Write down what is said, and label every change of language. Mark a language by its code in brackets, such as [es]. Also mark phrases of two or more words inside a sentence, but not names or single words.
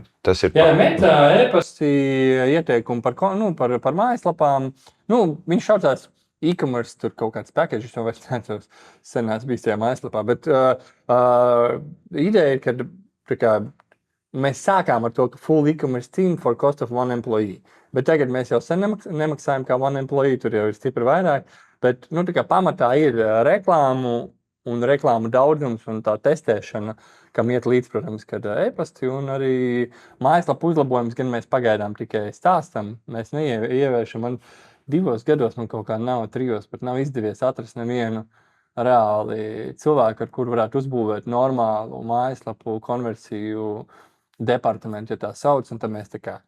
[lv] Tas ir... Jā, metā e-pasti ieteikumi par mājaslapām. Viņš saucās e-commerce, tur kaut kāds packages, jau vairs neatceros, senās bijis tajā mājaslapā. Bet ideja ir, ka mēs sākām ar to, ka [en] full e-commerce team for cost of one employee. [lv] Bet tagad mēs jau sen nemaksājam kā [en] one employee, [lv] tur jau ir stipri vairāk. Bet pamatā ir reklāmu un reklāmu daudzums un tā testēšana, kam iet līdz, protams, kad e-pasti un arī mājaslapu uzlabojums, gan mēs pagaidām tikai stāstam. Mēs neievēršam. Man 2 gados kaut kā nav, 3, pat nav izdevies atrast nevienu reāli cilvēku, ar kuru varētu uzbūvēt normālu mājaslapu konversiju departamentu, ja tā sauc, un tad mēs tā kā...